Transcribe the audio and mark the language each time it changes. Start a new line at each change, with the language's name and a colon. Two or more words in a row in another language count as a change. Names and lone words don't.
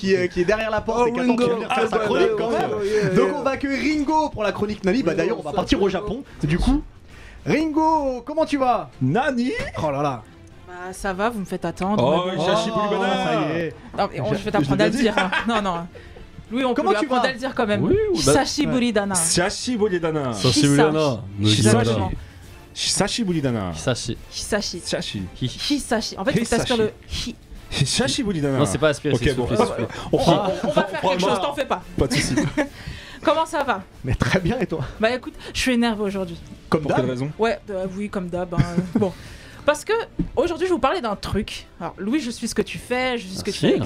French: qui est derrière la porte et qui attend qu'il vienne faire sa chronique quand même. Donc on va accueillir Ringo pour la chronique Nani. Bah d'ailleurs on va partir au Japon. Du coup, Ringo, comment tu vas? Nani. Oh là là. Bah ça va, vous me faites attendre. Oh, mais bon. Chachi Boulibana. ça y est. Non, mais je vais je t'apprendre l'ai à le dit. dire. hein. Non, non. Louis, on Comment peut lui tu apprendre vas à le dire quand même. Oui, ou bah-
Japanese: 久しぶりだな. Sashi Bolidana. Sensibiliana.
French: Exactement. Sashi Bolidana. Sachi. Hisashi. Sashi. Hisashi. En fait, il faut t'aspire le hi. Sashi Bolidana. Non, c'est pas aspiré, Ok, c'est bon. soufflé, soufflé. On va faire quelque chose, t'en fais pas. Pas de soucis. Comment ça va? Mais très bien et toi? Bah écoute, je suis énervé aujourd'hui. Comme Pour quelle d'hab. raison? Ouais, oui, comme d'hab. Hein. Bon. Parce que aujourd'hui, je vais vous parler d'un truc. Alors, Louis, je suis ce que tu fais, je suis ce que tu fais avec